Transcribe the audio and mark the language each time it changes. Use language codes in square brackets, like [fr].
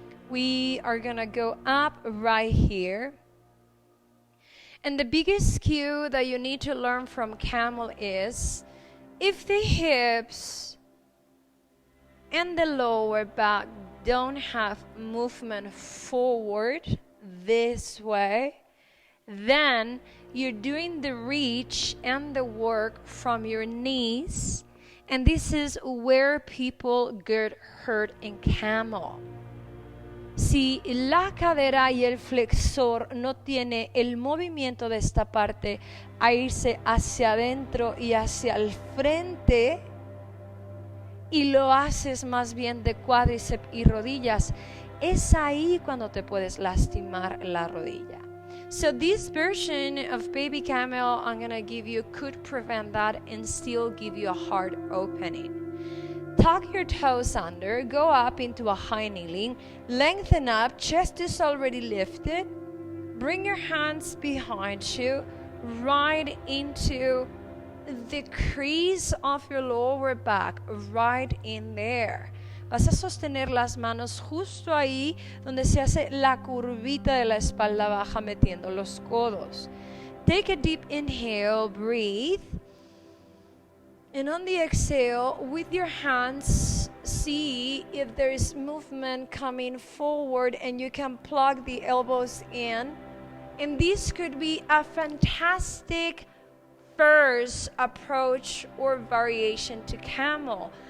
[en] We are going to go up right here. And the biggest cue that you need to learn from camel is if the hips and the lower back don't have movement forward this way, then you're doing the reach and the work from your knees, and this is where people get hurt in camel. [es] Si la cadera y el flexor no tiene el movimiento de esta parte a irse hacia adentro y hacia el frente, y lo haces más bien de cuádriceps y rodillas, es ahí cuando te puedes lastimar la rodilla. [en] So this version of baby camel I'm going to give you could prevent that and still give you a hard opening. Tuck your toes under, go up into a high kneeling, lengthen up, chest is already lifted, bring your hands behind you, right into the crease of your lower back, right in there. [es] Vas a sostener las manos justo ahí donde se hace la curvita de la espalda baja metiendo los codos. [en] Take a deep inhale, breathe. And on the exhale, with your hands, see if there is movement coming forward and you can plug the elbows in. And this could be a fantastic first approach or variation to camel.